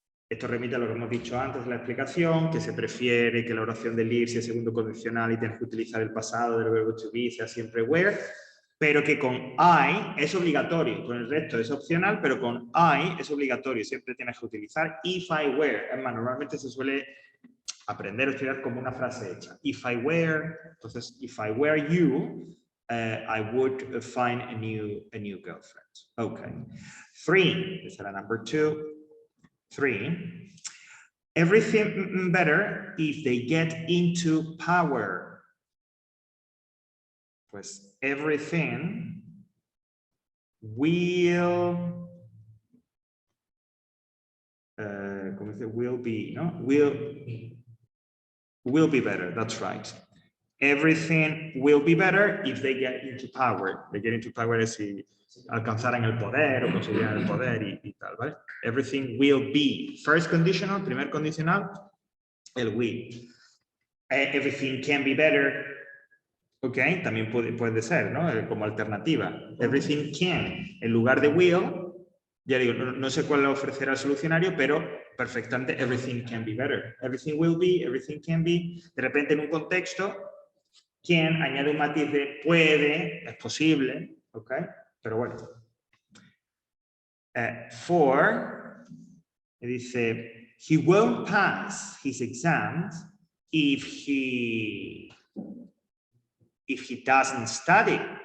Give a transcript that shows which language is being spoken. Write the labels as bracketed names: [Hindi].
[Spanish] Esto remite a lo que hemos dicho antes de la explicación, que se prefiere que la oración del if sea segundo condicional y tienes que utilizar el pasado del verbo to be, sea siempre were, pero que con I es obligatorio, con el resto es opcional, pero con I es obligatorio, siempre tienes que utilizar if I were. Es más, normalmente se suele aprender o estudiar como una frase hecha. [English] If I were, [Spanish] entonces, [English] if I were you, I would find a new girlfriend. Okay. 3, this is number 2. 3. Everything better if they get into power. [Spanish] Pues [English] everything will, [Spanish] ¿cómo dice? [English] Will be, ¿no? Will be better, that's right. Everything will be better if they get into power. They get into power [Spanish] es si alcanzaran el poder o consiguieran el poder y tal, ¿vale? [English] Everything will be. First conditional, [Spanish] primer condicional, el [English] will. Everything can be better. [Spanish] Ok, también puede ser, ¿no? Como alternativa. [English] Everything can. [Spanish] En lugar de will, ya digo, no sé cuál le ofrecerá el solucionario, pero perfectamente [English] everything can be better. Everything will be, everything can be. [Spanish] De repente en un contexto, can añade un matiz de puede, es posible, ¿ok? Pero bueno. [English] 4, dice, he won't pass his exams if he doesn't study.